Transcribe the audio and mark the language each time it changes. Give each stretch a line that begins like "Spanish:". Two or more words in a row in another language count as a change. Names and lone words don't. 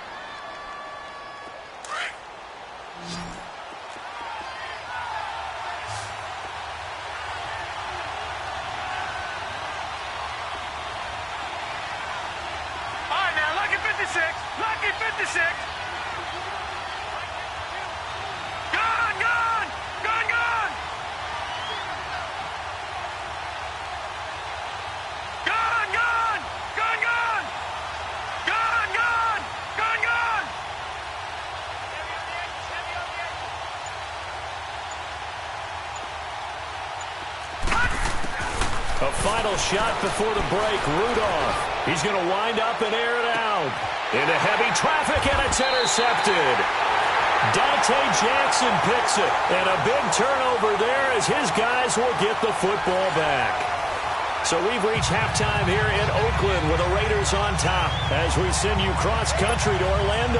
English: Lucky 56. Gone, gone, gone, gone. Gone, gone, gone, gone. Gone, gone, gone, gone. A final shot before the break. Rudolph. He's going to wind up and air it out. Into heavy traffic, and it's intercepted. Dante Jackson picks it, and a big turnover there as his guys will get the football back. So we've reached halftime here in Oakland with the Raiders on top as we send you cross-country to Orlando.